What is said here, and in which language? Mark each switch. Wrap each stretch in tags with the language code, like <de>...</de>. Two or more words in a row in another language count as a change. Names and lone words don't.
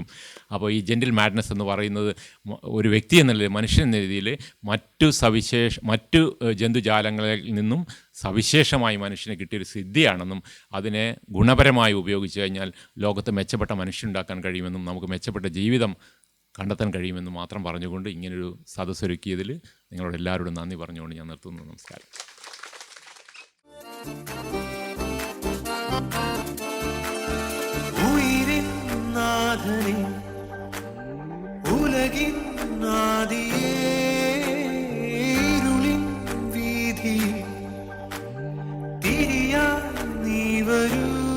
<ml>അപ്പോൾ ഈ</ml> <en>gentle madness</en> <ml>എന്ന് പറയുന്നത് ഒരു വ്യക്തി എന്ന നിലയിൽ, മനുഷ്യൻ എന്ന രീതിയിൽ മറ്റു ജന്തുജാലങ്ങളിൽ നിന്നും സവിശേഷമായി മനുഷ്യന് കിട്ടിയൊരു സിദ്ധിയാണെന്നും അതിനെ ഗുണപരമായി ഉപയോഗിച്ച് കഴിഞ്ഞാൽ ലോകത്ത് മെച്ചപ്പെട്ട മനുഷ്യനുണ്ടാക്കാൻ കഴിയുമെന്നും നമുക്ക് മെച്ചപ്പെട്ട ജീവിതം കണ്ടെത്താൻ കഴിയുമെന്ന് മാത്രം പറഞ്ഞുകൊണ്ട് ഇങ്ങനൊരു സദസ്സൊരുക്കിയതിൽ നിങ്ങളോട് എല്ലാവരോടും നന്ദി പറഞ്ഞുകൊണ്ട് ഞാൻ നിർത്തുന്നു. നമസ്കാരം.</ml> <ta>உயிரின் நாதனே உலகின் நாதியே இருளின் வீதி திரியா நீ வரு</ta>